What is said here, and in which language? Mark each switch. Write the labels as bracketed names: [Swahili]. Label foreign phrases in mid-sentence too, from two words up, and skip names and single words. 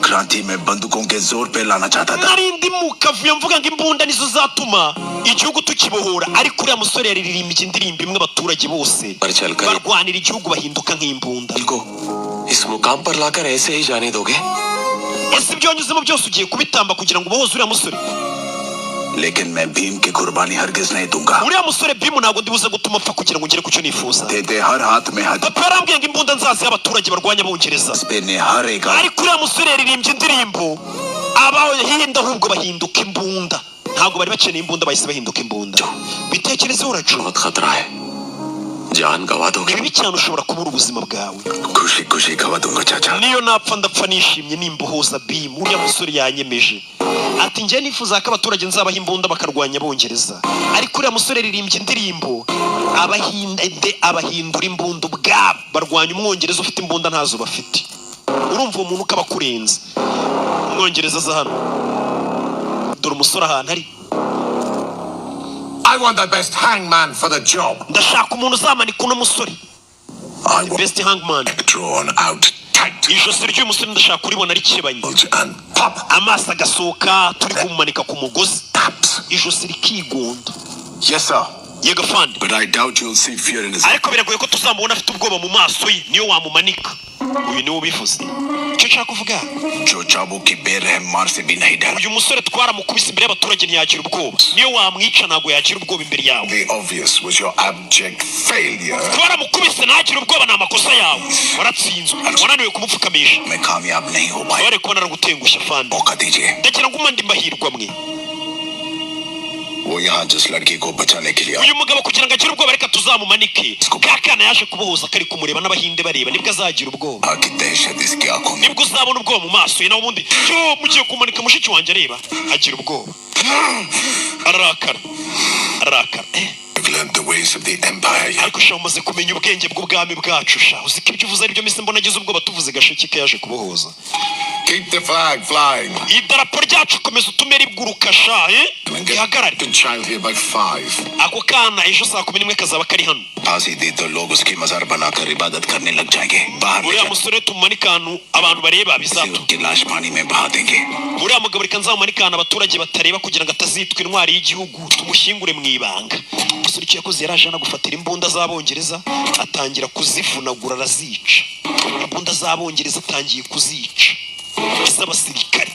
[Kinyarwanda] Narindi mu kavuyo mvuga ngo imbunda nizo zatuma igihugu tukibohora, ariko uriya musore yaririmbye indirimbo imwe abaturage bose barwanira igihugu bahinduka nk'imbunda. Ese ibyo wanyuzemo byose ugiye kubitamba kugira ngo ubohoze uriya musore? [Hindi] लेकिन मैं भीम की कुर्बानी हरगिज नहीं दूंगा. [Kinyarwanda] uriya musore bimu ntabwo ndibuze gutuma apfa kugira ngo ngere ku cyo nifuza. [Hindi] तेरे हर हाथ में हाथ. [Kinyarwanda] Papa yarambwiye ngo imbunda nzazi y'abaturage barwanya abongereza. Ariko uriya musore yaririmbye indirimbo abahinda ahubwo bahinduka imbunda. Ntabwo bari bakeneye imbunda bahise bahinduka imbunda. Bitekerezeho uracu. Ibi cyane ushobora kubura ubuzima bwawe. Niyo napfa ndapfa nishimye nimbohoza bimu. Uriya musore yanyemeje ati njye nifuza ko abaturage nzabaha imbunda bakarwanya abongereza, ariko uriya musore yaririmbye indirimbo abahindura imbunda ubwabo barwanya umwongereza ufite imbunda ntazo bafite. Urumva uwo muntu ukaba kurenze. Umwongereza aza hano dore umusore ahantu ari. [English] I want the best hangman for the job. [Kinyarwanda] Ndashaka umuntu uzamanika uno musore. [English] The best hangman. Drawn out tight. [Kinyarwanda] Ijosi ry'uyu musore ndashaka kuribona rikebanye. Amaso agasohoka turi kumumanika ku mugozi. Ijosi rikigonda. [English] Yes sir. [Kinyarwanda] Yego fande. [English] But I doubt you'll see fear in his. [Kinyarwanda] Ariko biragoye ko tuzamubona afite ubwoba mu maso ye niyo wamumanika. Uyu niwe ubivuze. Cyo nshaka kuvuga. [Hindi] जो चाबुक की बेरहम मार से भी नहीं डरा. [Kinyarwanda] Uyu musore twaramukubise imbere y'abaturage ntiyagira ubwoba. Niyo wamwica ntabwo yagira ubwoba imbere yawe. [English] The obvious was your abject failure. [Kinyarwanda] Twaramukubise ntagira ubwoba ni amakosa yawe. Waratsinzwe. Wananiwe kumupfukamisha. [Hindi] मैं कामयाब नहीं हो पाया. [Kinyarwanda] Bare kubona aragutengushya fande. [Hindi] मौका दीजिए. [Kinyarwanda] Ndagira ngo umande mbahirwa mwe. [Hindi] वो यहाँ जिस लड़की को बचाने के लिए. [Kinyarwanda] Uyu mugabo kugira ngo agire ubwoba reka tuzamumanike. Kakana yaje kubohoza kari kumureba n'abahinde bareba nibwo azagira ubwoba. [Hindi] आकी दहशत इसकी आंखों में. [Kinyarwanda] Nibwo uzabona ubwoba mu maso ye nawe ubundi cyo mugiye kumanika mushiki wanjye areba agira ubwoba. Arakara. [English] learned the ways of the empire yet. [Kinyarwanda] ariko sha umaze kumenya ubwenge bw'ubwami bwacu sha uziko ibyo uvuze ari byo mise mbona agize ubwo batuvuze gashiki ke yaje kubohoza. [English] Keep the flag flying. [Kinyarwanda] idarapo ryacu komeza utume riguruka sha ihagarare. [English] The child here by 5. [Kinyarwanda] ako kana ejo saa 11 kazaba kari hano. [Hindi] फांसी दी तो लोग उसकी मजार बनाकर इबादत करने लग जाएंगे. बाहर [Kinyarwanda] uriya musore tumanika ahantu abantu bareba bizatu. [Hindi] उसकी लाश पानी में बहा देंगे. [Kinyarwanda] uriya mugabo reka nzamumanika ahantu abaturage batareba kugira ngo atazitwa intwari y'igihugu tumushyingure mu ibanga. umusore icyo yakoze yaraje no gufatira imbunda z'abongereza atangira kuzivunagura arazica. imbunda z'abongereza atangiye kuzica z'abasirikare.